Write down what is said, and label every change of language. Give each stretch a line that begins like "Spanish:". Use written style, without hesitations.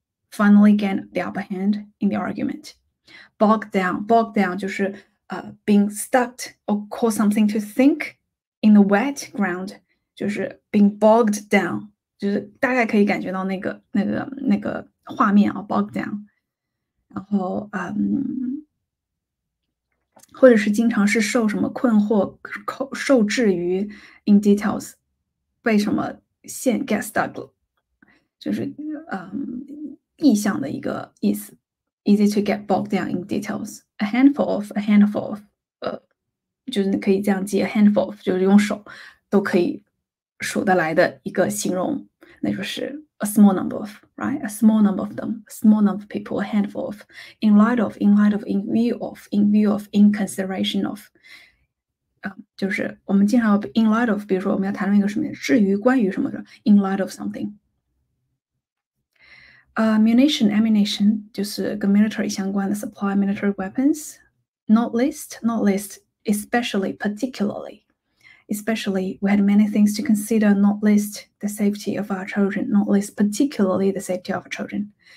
English: Finally gained the upper hand in the argument. Bogged down 就是being stuck or cause something to think in the wet ground， 就是 being bogged down，就是大概可以感觉到那个画面啊，bogged down。
Chinese: 然后或者是经常是受什么困惑，受制于 in details，被什么get stuck 了，就是意象的一个意思。
English: Easy to get bogged down in details.
Chinese: A handful of， 就是你可以这样记 a handful of， 就是用手都可以数得来的一个形容，那就是 a small number of, right?
English: A small number of them, a small number of people, a handful of, in light of, in view of, in consideration of。
Chinese: 就是我们经常 in light of， 比如说我们要谈论一个什么，至于关于什么的 in light of something。ammunition 就是跟 military 相关的 supply military weapons。
English: not list especially particularly we had many things to consider, not least the safety of our children, not least particularly the safety of our children.